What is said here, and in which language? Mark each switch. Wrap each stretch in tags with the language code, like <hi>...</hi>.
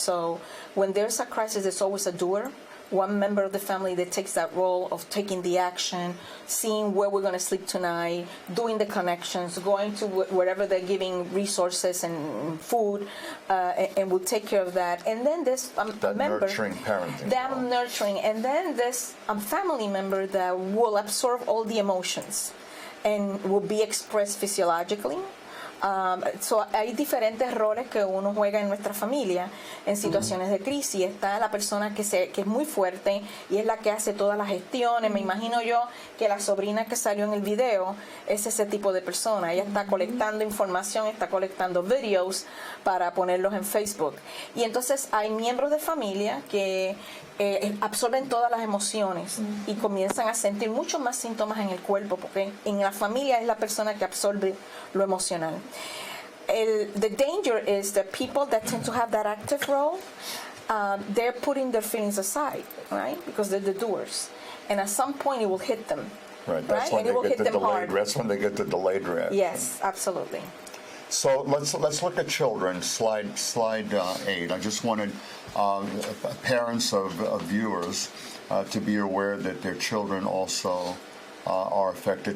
<en>So when there's a crisis, there's always a doer. One member of the family that takes that role of taking the action, seeing where we're going to sleep tonight, doing the connections, going to wherever they're giving resources and food, and will take care of that. And then this member, nurturing parenting. Them nurturing, and then this family member that will absorb all the emotions and will be expressed physiologically.</en> <es>So hay diferentes roles que uno juega en nuestra familia en situaciones de crisis. Está la persona que es muy fuerte y es la que hace todas las gestiones. Me imagino yo que la sobrina que salió en el video es ese tipo de persona. Ella está colectando información, está colectando videos para ponerlos en Facebook. Y entonces hay miembros de familia que absorben todas las emociones y comienzan a sentir muchos más síntomas en el cuerpo, porque en la familia es la persona que absorbe lo emocional.</es> <en>The danger is that people that tend to have that active role, they're putting their feelings aside, right? Because they're the doers. And at some point it will hit them. Right, that's when they get the delayed reaction. Yes, absolutely. So let's look at children. Slide 8. I just wanted parents of viewers to be aware that their children also are affected.</en>